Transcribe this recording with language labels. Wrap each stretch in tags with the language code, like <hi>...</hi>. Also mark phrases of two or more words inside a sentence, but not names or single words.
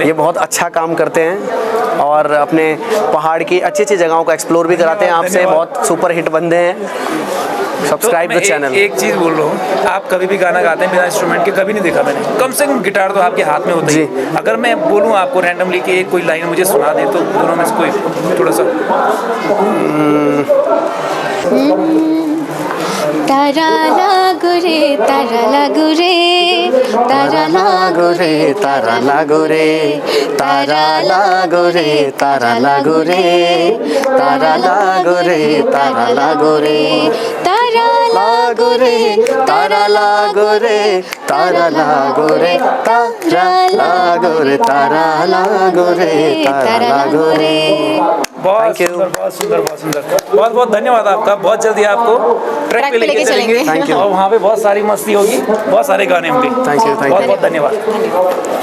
<hi>ये बहुत अच्छा काम करते हैं और अपने पहाड़ की अच्छी अच्छी जगहों को एक्सप्लोर भी कराते हैं। आपसे बहुत सुपर हिट बंदे हैं।</hi> <en>Subscribe the channel.</en> <hi>एक चीज़ बोल रहा हूँ, आप कभी भी गाना गाते हैं बिना इंस्ट्रूमेंट के? कभी नहीं देखा मैंने। कम से कम गिटार तो आपके हाथ में होता ही। अगर मैं बोलूँ आपको रैंडमली कि कोई लाइन मुझे सुना दे, तो दोनों में से कोई थोड़ा सा। तारा लागो रे, तारा लागो रे, तारा लागो रे, तारा लागो रे, तारा लागो रे, तारा लागो रे, तारा लागो रे, तारा लागो रे, तारा लागो रे, तारा लागो रे, तारा लागो रे, तारा लागो रे, तारा लागो रे, तारा लागो रे। बहुत सुंदर, बहुत सुंदर, बहुत सुंदर। बहुत बहुत धन्यवाद आपका। बहुत जल्दी आपको ट्रैक पे लेके चलेंगे।</hi> <en>Thank you.</en> <hi>और वहाँ पे बहुत सारी मस्ती होगी, बहुत सारे गाने होंगे।</hi> <en>Thank you,</en> <hi>बहुत बहुत धन्यवाद।</hi>